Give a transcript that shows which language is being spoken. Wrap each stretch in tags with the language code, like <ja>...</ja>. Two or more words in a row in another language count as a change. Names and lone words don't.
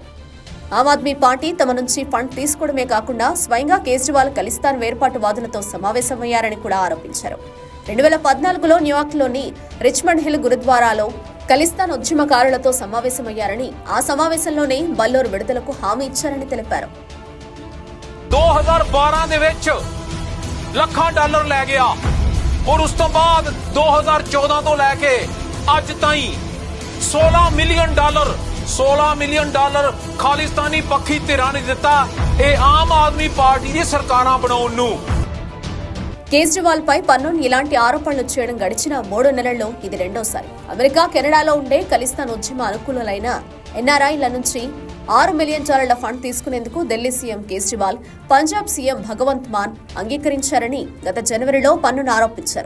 <te>ఆమ్ ఆద్మీ పార్టీ తమ నుంచి ఫండ్ తీసుకోవడమే కాకుండా స్వయంగా కేజ్రీవాల్ ఖలిస్తాన్ వేర్పాటువాదులతో సమావేశమయ్యారని కూడా ఆరోపించారు. 2014లో న్యూయార్క్లోని రిచ్మండ్ హిల్ గురుద్వారాలో ఖలిస్తాన్ ఉద్యమకారులతో సమావేశమయ్యారని, ఆ సమావేశంలోనే బల్లూర్ విడుదలకు హామీ ఇచ్చారని తెలిపారు.</te> <pa>2012 ਦੇ ਵਿੱਚ ਲੱਖਾਂ ਡਾਲਰ ਲੈ ਗਿਆ ਔਰ ਉਸ ਤੋਂ ਬਾਅਦ 2014 ਤੋਂ ਲੈ ਕੇ ਅੱਜ ਤਾਈਂ $16 ਮਿਲੀਅਨ ਖਾਲਿਸਤਾਨੀ ਪੱਖੀ ਧਿਰਾਂ ਨੇ ਦਿੱਤਾ ਇਹ ਆਮ ਆਦਮੀ ਪਾਰਟੀ ਦੀ ਸਰਕਾਰਾਂ ਬਣਾਉਣ ਨੂੰ.</pa> <te>కేజ్రీవాల్ పై పన్నోన్ ఇలాంటి ఆరోపణలు చేయడం గడిచిన 3 నెలల్లో ఇది రెండోసారి. అమెరికా, కెనడాలో ఉండే ఖలిస్తాన్ ఉద్యమ అనుకూలులైన ఎన్ఆర్ఐల నుంచి $6 మిలియన్ ఫండ్ తీసుకునేందుకు ఢిల్లీ సీఎం కేజ్రీవాల్, పంజాబ్ సీఎం భగవంత్ మాన్ అంగీకరించారని గత జనవరిలో పన్నోన్ ఆరోపించారు.</te>